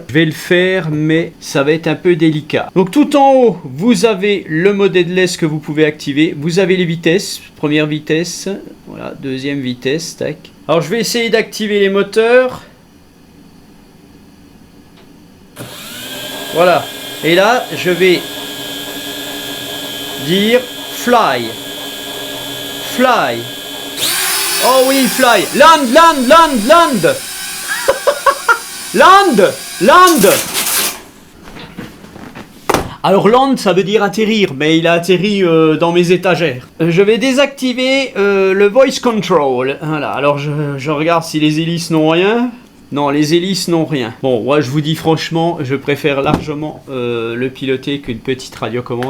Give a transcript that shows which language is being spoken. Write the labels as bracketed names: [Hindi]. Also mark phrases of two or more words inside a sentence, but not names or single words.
[French] Je vais le faire, mais ça va être un peu délicat. Donc, tout en haut, vous avez le mode headless que vous pouvez activer. Vous avez les vitesses. Première vitesse. Voilà, deuxième vitesse. Tac. Alors, je vais essayer d'activer les moteurs. Voilà. Et là, je vais dire fly. Fly. Oh oui, fly. [English] Land, land, land, land. Land, land. [French] Alors land, ça veut dire atterrir, mais il a atterri dans mes étagères. Je vais désactiver le [English] voice control. [French] Voilà, alors je regarde si les hélices n'ont rien. Non, les hélices n'ont rien. Bon, moi je vous dis franchement, je préfère largement le piloter qu'une petite radiocommande.